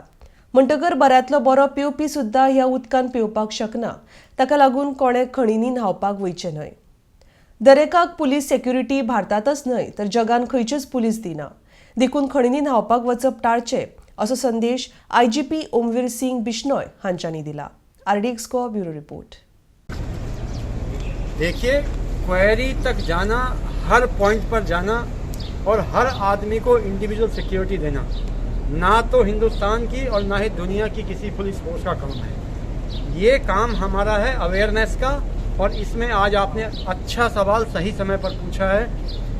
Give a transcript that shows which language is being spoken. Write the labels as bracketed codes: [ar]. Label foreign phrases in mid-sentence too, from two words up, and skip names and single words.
[kok] म्हणटकर बऱ्यांतलो बरो पिवपी सुद्दां ह्या उदकान पिवपाक शकना। ताका लागून कोणे खणींनी न्हावपाक वयचें न्हय। दरेकाक पुलीस सेक्युरिटी भारतांतच न्हय तर जगान खंयचीच पुलीस दिना। देखून खणींनी न्हावपाक वचप टाळचें असो संदेश IGP ओमवीर सिंग बिश्नोय हांच्यांनी दिला। [en] RDX को bureau report. [hi] देखिए, क्वेरी तक जाना, हर पॉइंट पर जाना और हर आदमी को [en] individual security [hi] देना ना तो हिंदुस्तान की और ना ही दुनिया की किसी [en] police force [hi] का काम है। ये काम हमारा है अवेयरनेस का, और इसमें आज आपने अच्छा सवाल सही समय पर पूछा है।